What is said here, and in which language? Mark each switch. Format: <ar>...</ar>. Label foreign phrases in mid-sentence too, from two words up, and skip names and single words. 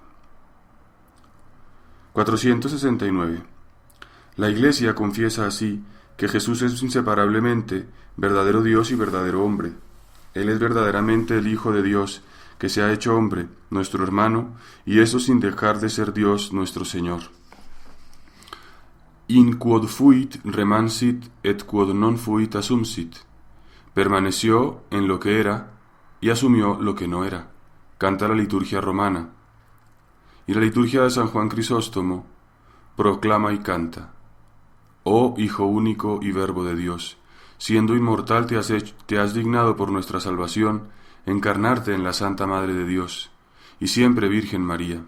<es>469. La Iglesia confiesa así que Jesús es inseparablemente verdadero Dios y verdadero hombre. Él es verdaderamente el Hijo de Dios, que se ha hecho hombre, nuestro hermano, y eso sin dejar de ser Dios nuestro Señor.</es> <la>In quod fuit remansit et quod non fuit assumpsit.</la> <es>Permaneció en lo que era y asumió lo que no era. Canta la liturgia romana. Y la liturgia de San Juan Crisóstomo proclama y canta: Oh Hijo único y Verbo de Dios, siendo inmortal te has dignado por nuestra salvación encarnarte en la Santa Madre de Dios, y siempre Virgen María.</es>